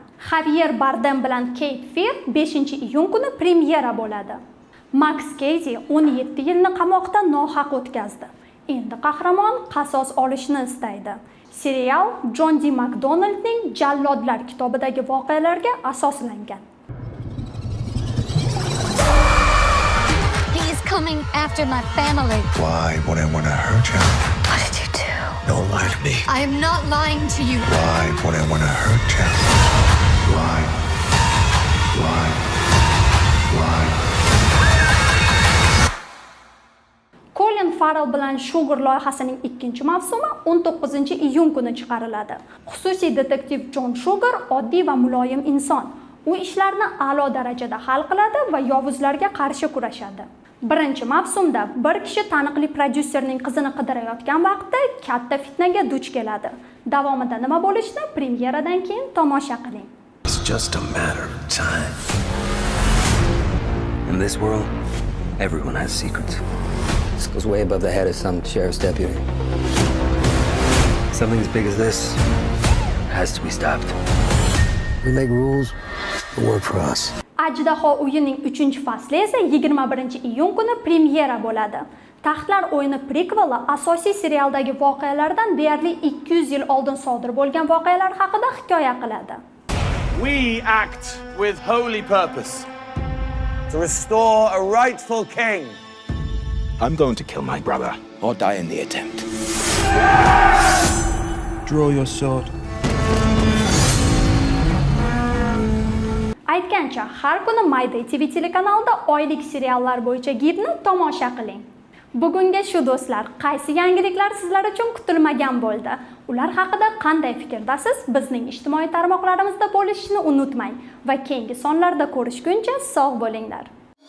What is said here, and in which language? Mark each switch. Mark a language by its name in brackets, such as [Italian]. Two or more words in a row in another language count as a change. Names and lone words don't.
[Uzbek] Javier Bardem bilan Cape Fear 5-iyun kuni premyera bo'ladi. Max Casey 17 yilni qamoqda nohaq o'tkazdi. Endi qahramon qasos olishni istaydi. Serial John D. McDonaldning Jallodlar kitobidagi voqealarga asoslangan. [English] Coming after my family. Why would I want to hurt you? What did you do? Don't lie to me. I am not lying to you. Why would I want to hurt you? Why? [Uzbek] Colin Farrell bilan Sugar loyihasining 2-mavsumi 19-iyun kuni chiqariladi. Xususiy detektiv John Sugar oddiy va muloyim inson. U ishlarni a'lo darajada hal qiladi va yovuzlarga qarshi kurashadi. Birinchi mavsumda bir kishi taniqli prodyuserning qizini qidirayotgan vaqtda katta fitnaga duch keladi. Davomida nima bo'lishini premyeradan keyin tomosha qiling. [English] It's just a matter of time. In this world, everyone has secrets. This goes way above the head of some sheriff's deputy. Something as big as this has to be stopped. We make rules that work for us. [Uzbek] Ajdaho o'yining 3-fasli esa 21-iyun kuni premyera bo'ladi. Taxtlar o'yini prequeli asosiy serialdagi voqealardan deyarli 200 yil oldin sodir bo'lgan voqealar haqida hikoya qiladi. [English] We act with holy purpose to restore a rightful king. I'm going to kill my brother or die in the attempt. Draw your sword. [Uzbek] aytgancha, har kuni Mayday TV telekanalida oylik seriallar bo'yicha gidni tomosha qiling. Bugunga shu do'stlar, qaysi yangiliklar sizlar uchun kutilmagan bo'ldi? Ular haqida qanday fikrdasiz? Bizning ijtimoiy tarmoqlarimizda bo'lishni unutmang va keyingi sonlarda ko'rishguncha sog' bo'linglar.